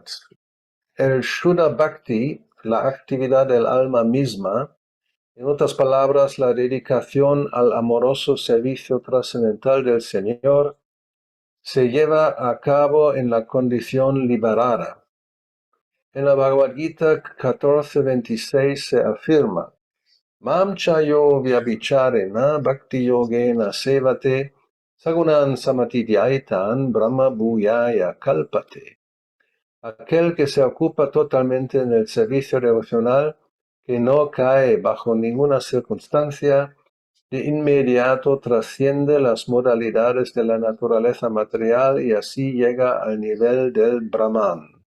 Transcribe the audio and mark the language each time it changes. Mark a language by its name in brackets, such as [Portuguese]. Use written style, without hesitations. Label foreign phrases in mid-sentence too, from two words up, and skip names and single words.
[Spanish] El [Sanskrit] Shuddha Bhakti, [Spanish] la actividad del alma misma, en otras palabras, la dedicación al amoroso servicio trascendental del Señor, se lleva a cabo en la condición liberada. En la Bhagavad Gita 14.26 se afirma: [Sanskrit] Mam chayo vyabhicharena bhakti yogena sevate sagunan samatidhyaitan brahma bhuyaya kalpate. [Spanish] Aquel que se ocupa totalmente en el servicio devocional, que no cae bajo ninguna circunstancia, de inmediato trasciende las modalidades de la naturaleza material y así llega al nivel del Brahman.